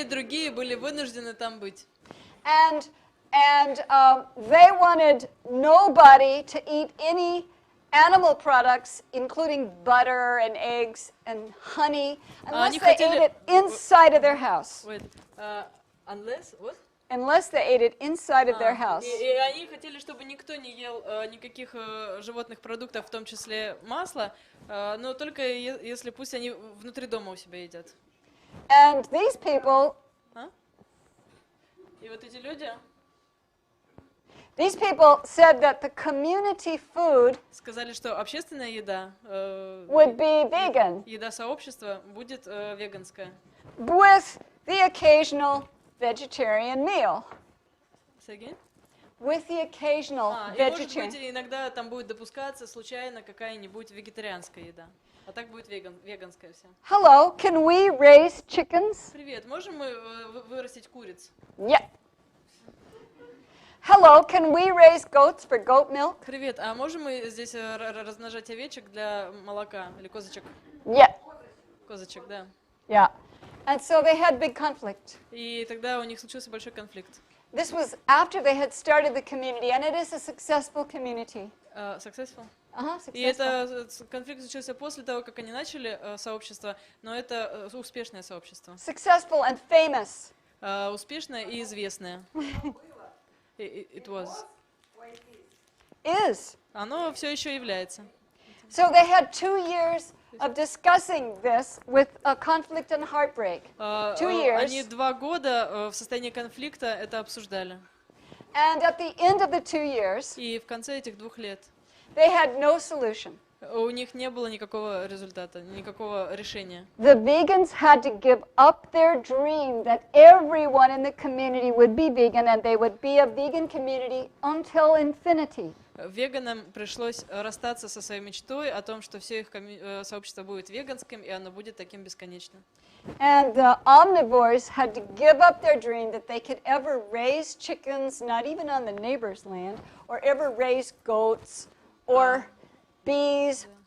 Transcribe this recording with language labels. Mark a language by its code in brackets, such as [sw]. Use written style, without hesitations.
[ru] и другие были вынуждены там быть. [en] and they wanted nobody to eat any animal products, including butter and eggs and honey, unless [ru] они [en] they [ru] хотели- [en] ate it inside of their house. Wait, unless, what? Unless they ate it inside of their house. [ru] И они хотели, чтобы никто не ел никаких животных продуктов, в том числе масла, но только если пусть они внутри дома у себя едят. [en] And these people [ru] И вот эти люди [en] said that the community food [ru] сказали, что общественная еда, [en] would be vegan, [ru] еда сообщества будет веганская. [en] with the occasional vegetarian meal. Say again? With the occasional [ru] И может быть, [en] vegetarian. [ru] иногда там будет допускаться случайно какая-нибудь вегетарианская еда. А так будет веганская вся. [en] Hello, can we raise chickens? [ru] Привет, можем мы вырастить куриц? [en] Yeah. Hello, can we raise goats for goat milk? [ru] Привет, а можем мы здесь размножать овечек для молока или козочек? [en] Yeah. [ru] Козочек, да. [en] Yeah. And so they had big conflict. [ru] И тогда у них случился большой конфликт. [en] This was after they had started the community, and it is a successful community. Successful? [ru] И [en] Successful. [ru] это конфликт случился после того, как они начали сообщество, но это успешное сообщество. [en] Successful and famous. [ru] Успешное и известное. [en] It was. Is. [ru] Оно все еще является. [en] So they had 2 years of discussing this with a conflict and heartbreak. 2 years. [ru] Они 2 года в состоянии конфликта это обсуждали. [en] And at the end of the 2 years, [ru] И в конце этих 2 лет [en] they had no solution. [ru] у них не было никакого результата, никакого решения. [en] The vegans had to give up their dream that everyone in the community would be vegan and they would be a vegan community until infinity. [ru] Веганам пришлось расстаться со своей мечтой о том, что все их сообщество будет веганским, и оно будет таким бесконечным. [en] And the omnivores had to give up their dream that they could ever raise chickens, not even on the neighbor's land, or ever raise goats or bees.